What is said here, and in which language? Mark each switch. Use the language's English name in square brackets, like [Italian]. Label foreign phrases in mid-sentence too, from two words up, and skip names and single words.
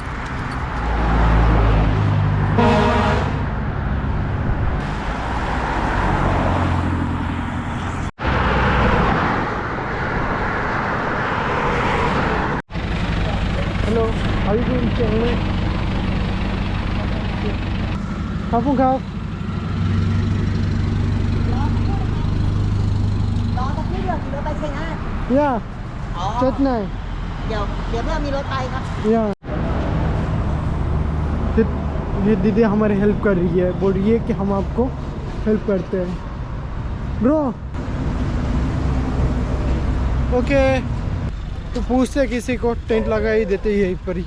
[English] hello, how you doing channel? [Thai] ครับ รอสักนิดเดียวขี่รถไปชัยนาท या อ๋อ [Hindi] चेक नहीं [Thai] เดี๋ยวเพื่อนมีรถไปครับ [Hindi] या ये दीदी हमारी हेल्प कर रही है, बोल रही है कि हम आपको हेल्प करते हैं ब्रो। ओके, तो पूछते हैं किसी को, टेंट लगा ही देते ही यहीं पर ही।